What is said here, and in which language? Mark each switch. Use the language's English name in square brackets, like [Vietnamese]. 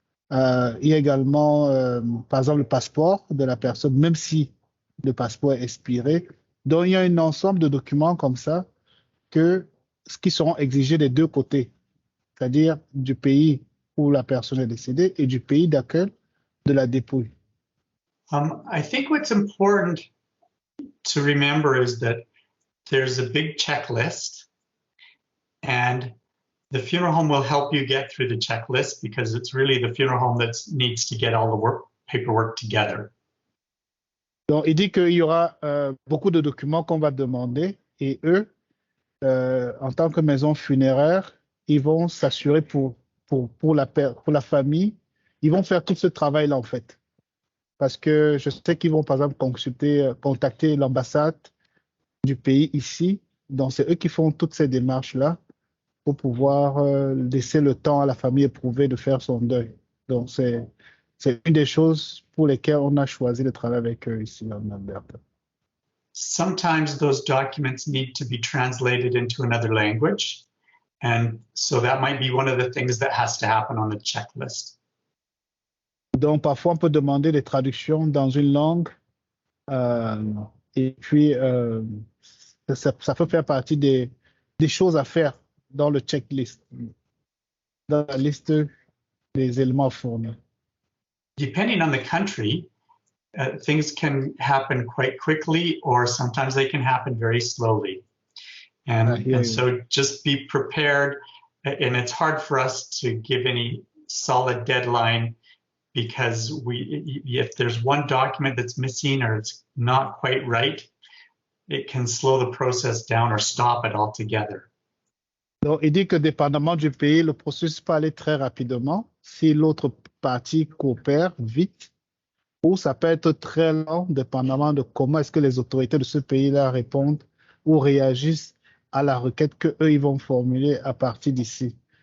[French] Il y a également, par exemple, le passeport de la personne, même si le passeport est expiré. Donc, il y a un ensemble de documents comme ça qui seront exigés des deux côtés, c'est-à-dire du pays où la personne est décédée et du pays d'accueil de la dépouille. [English] I think what's important to remember is that there's a big checklist, and the funeral home will help you get through the checklist because it's really the funeral home that needs to get all the paperwork together. [French] Donc, il dit qu'il y aura beaucoup de documents qu'on va demander et eux, en tant que maison funéraire, ils vont s'assurer pour la famille, ils vont faire tout ce travail-là en fait. Parce que je sais qu'ils vont par exemple contacter l'ambassade du pays ici. Donc, c'est eux qui font toutes ces démarches-là pour pouvoir laisser le temps à la famille éprouvée de faire son deuil. Donc, c'est une des choses pour lesquelles on a choisi de travailler avec eux ici en Alberta. [English] Sometimes those documents need to be translated into another language. And so that might be one of the things that has to happen on the checklist. [French] Donc, parfois, on peut demander des traductions dans une langue et puis ça peut faire partie des choses à faire dans le checklist, dans la liste des éléments fournis. [English] Depending on the country, things can happen quite quickly, or sometimes they can happen very slowly. And so just be prepared. And it's hard for us to give any solid deadline because if there's one document that's missing or it's not quite right, it can slow the process down or stop it altogether. [French] Donc, il dit que dépendamment du pays, le processus peut aller très rapidement si l'autre partie coopère vite, ou ça peut être très lent, dépendamment de comment est-ce que les autorités de ce pays-là répondent ou réagissent à la requête qu'eux, ils vont formuler à partir d'ici.